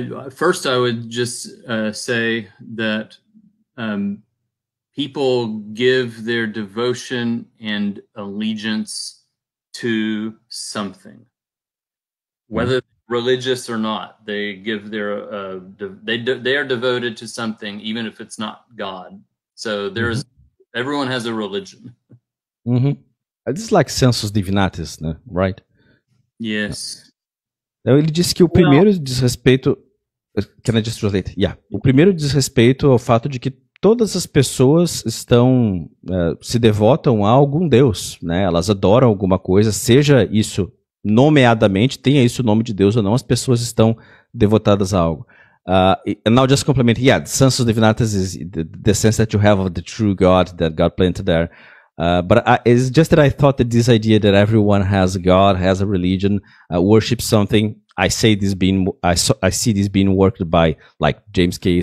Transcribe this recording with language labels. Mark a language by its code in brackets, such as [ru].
[en] First, I would just say that people give their devotion and allegiance to something, whether religious or not. They give their they are devoted to something, even if it's not God. So there's everyone has a religion. This is like sensus divinatis, né? Right? Yes. [pt] Então ele disse que o primeiro diz respeito. [en] Can I just translate? Yeah. [pt] O primeiro diz respeito ao fato de que todas as pessoas estão se devotam a algum Deus, né? Elas adoram alguma coisa, seja isso nomeadamente, tenha isso o nome de Deus ou não, as pessoas estão devotadas a algo. [en] And now just complement, the sensus divinatis is the sense that you have of the true God that God planted there. But it's just that I thought that this idea that everyone has a God, has a religion, worships something, I see this being worked by like James K.